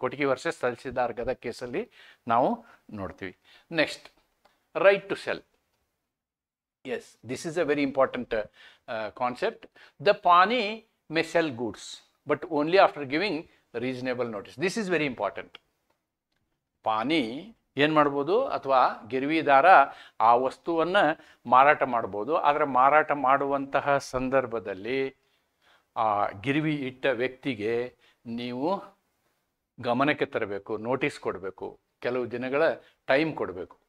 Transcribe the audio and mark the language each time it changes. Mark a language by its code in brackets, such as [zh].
[kn] ಕೊಟ್ಟಿಗೆ ವರ್ಸಸ್ ತಹಸೀಲ್ದಾರ್ ಗದಗ್ ಕೇಸಲ್ಲಿ ನಾವು ನೋಡ್ತೀವಿ. [en] Next, right to sell. Yes, this is a very important concept. The pani may sell goods, but only after giving reasonable notice. This is very important. [kn] ಪಾನಿ ಏನು ಮಾಡ್ಬೋದು? ಅಥವಾ ಗಿರ್ವಿದಾರ ಆ ವಸ್ತುವನ್ನು ಮಾರಾಟ ಮಾಡ್ಬೋದು. ಆದರೆ ಮಾರಾಟ ಮಾಡುವಂತಹ ಸಂದರ್ಭದಲ್ಲಿ ಆ ಗಿರ್ವಿ ಇಟ್ಟ ವ್ಯಕ್ತಿಗೆ ನೀವು ಗಮನಕ್ಕೆ ತರಬೇಕು, ನೋಟಿಸ್ ಕೊಡಬೇಕು, ಕೆಲವು ದಿನಗಳ ಟೈಮ್ ಕೊಡಬೇಕು.